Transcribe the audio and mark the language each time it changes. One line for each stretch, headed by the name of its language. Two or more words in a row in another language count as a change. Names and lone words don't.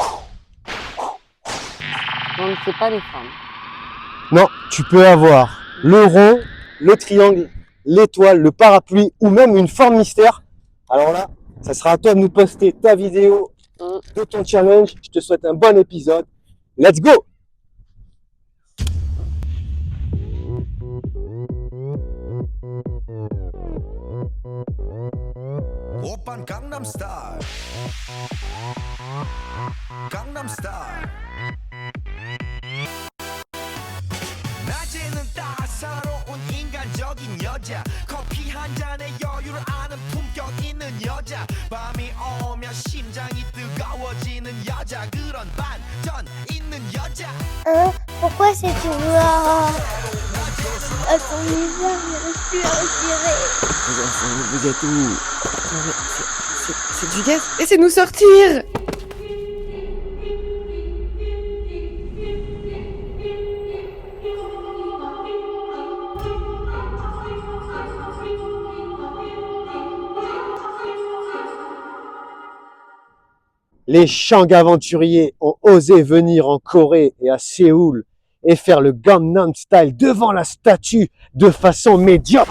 French: On ne fait pas les femmes. Non, tu peux avoir le rond, le triangle, l'étoile, le parapluie ou même une forme mystère. Alors là, ça sera à toi de nous poster ta vidéo de ton challenge. Je te souhaite un bon épisode.
English: Let's go!
Korean: Oppan Gangnam Style. Gangnam Style. 낮에는 따사로운 인간적인 여자 커피 한 잔에 여유를 아는 품격 있는 여자 밤이 오면 심장이 뜨거워지는 여자 그런 반전 있는 여자
French: Pourquoi c'est tout noir? Ton visage n'arrive plus à respirer. Vous êtes où? C'est du gaz. Laissez-nous sortir. Les Chang aventuriers ont osé venir en Corée et à Séoul et faire le Gangnam Style devant la statue de façon médiocre.